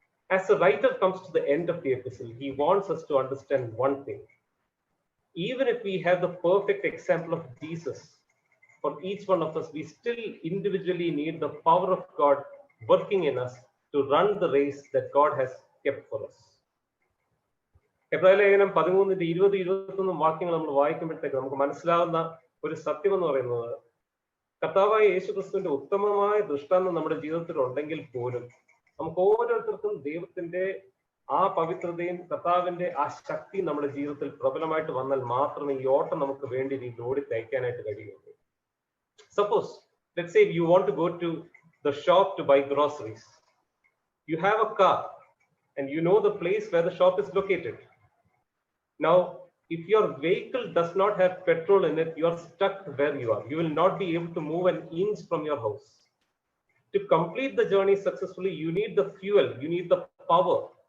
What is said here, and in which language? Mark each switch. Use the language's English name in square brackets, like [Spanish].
[English] As the writer comes to the end of the epistle, he wants us to understand one thing. Even if we have the perfect example of Jesus, for each one of us, we still individually need the power of God working in us to run the race that God has kept for us. [Malayalam] എബ്രായ ലേഖനം 13-20-21 വാക്യങ്ങൾ നമ്മൾ വായിക്കുമ്പോഴത്തേക്ക് നമുക്ക് മനസ്സിലാവുന്ന ഒരു സത്യം എന്ന് പറയുന്നത്, കർത്താവായ യേശു ക്രിസ്തുവിന്റെ ഉത്തമമായ ദൃഷ്ടാന്തം നമ്മുടെ ജീവിതത്തിൽ ഉണ്ടെങ്കിൽ പോലും നമുക്ക് ഓരോരുത്തർക്കും ദൈവത്തിന്റെ ആ പവിത്രതയും കർത്താവിന്റെ ആ ശക്തി നമ്മുടെ ജീവിതത്തിൽ പ്രബലമായിട്ട് വന്നാൽ മാത്രമേ ഈ ഓട്ടം നമുക്ക് വേണ്ടി രീതിയിൽ ഓടി തയ്ക്കാനായിട്ട് കഴിയുള്ളൂ. [English] Suppose, let's say you want to go to the shop to buy groceries. You have a car and you know the place where the shop is located. Now, if your vehicle does not have petrol in it, you are stuck where you are. You will not be able to move an inch from your house. To complete the journey successfully, you need the fuel, you need the power.